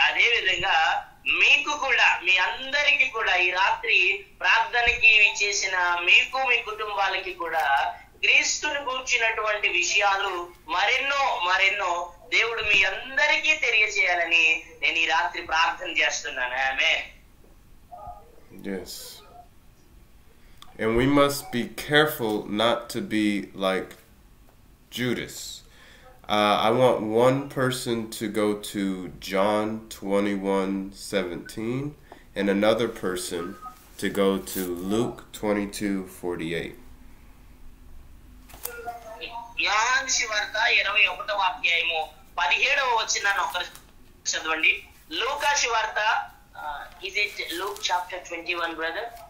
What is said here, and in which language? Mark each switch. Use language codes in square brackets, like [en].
[te] అదే విధంగా మీకు కూడా, మీ అందరికీ కూడా ఈ రాత్రి ప్రార్థనకి చేసిన మీకు, మీ కుటుంబాలకి కూడా క్రీస్తుని గూర్చినటువంటి విషయాలు మరెన్నో దేవుడు మీ అందరికీ తెలియజేయాలని నేను ఈ రాత్రి ప్రార్థన చేస్తున్నాను. ఆమేన్. [en] Yes. And we must be careful not to be like Judas. I want one person to go to John 21:17 and another person to go to Luke 22:48. [te] యోహాను సువార్త 21వ అధ్యాయము 17వ వచనాన్ని ఒకసారి చదవండి. లూకా సువార్త, [en] is it Luke chapter 21, brother?